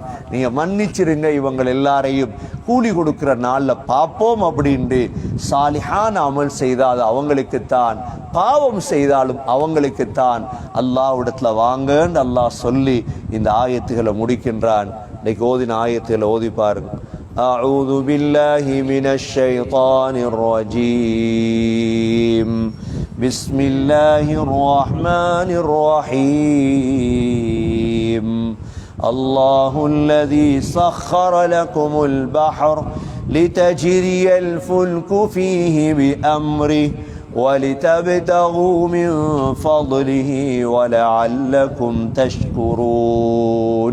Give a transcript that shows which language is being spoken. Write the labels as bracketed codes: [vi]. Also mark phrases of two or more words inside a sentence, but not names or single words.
[ta] நீங்க மன்னிச்சிருங்க, இவங்க எல்லாரையும் கூலி கொடுக்கிற நாள்ல பார்ப்போம் அப்படின்ட்டு. சாலிஹான அமல் செய்தால் அவங்களுக்குத்தான், பாவம் செய்தாலும் அவங்களுக்குத்தான். அல்லாஹ்விடத்துல வாங்கன்னு அல்லாஹ் சொல்லி இந்த ஆயத்துகளை முடிக்கின்றான். இன்னைக்கு ஓதின ஆயத்துகளை ஓதி பாருங்க. [ar] أعوذ بالله من الشيطان الرجيم. بسم الله الرحمن الرحيم. الله الذي سخر لكم البحر لتجري الفلك فيه بأمره ولتبتغوا من فضله ولعلكم تشكرون.